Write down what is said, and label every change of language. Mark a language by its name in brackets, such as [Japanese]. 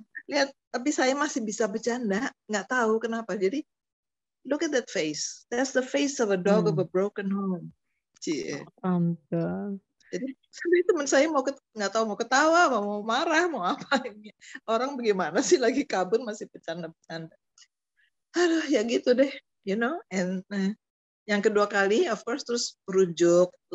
[Indonesian] Lihat, tapi saya masih bisa bercanda, nggak tahu kenapa. [English] Jadi look at that face. That's the face of a dog of a broken home. [Indonesian] Cie. Jadi sampai teman saya nggak tahu mau ketawa, mau marah, mau apa. Orang bagaimana sih lagi kabur masih bercanda-bercanda. Aduh, ya gitu deh, [English] you know. [Indonesian] And yang kedua kali, [English] of course, [Indonesian] terus rujuk.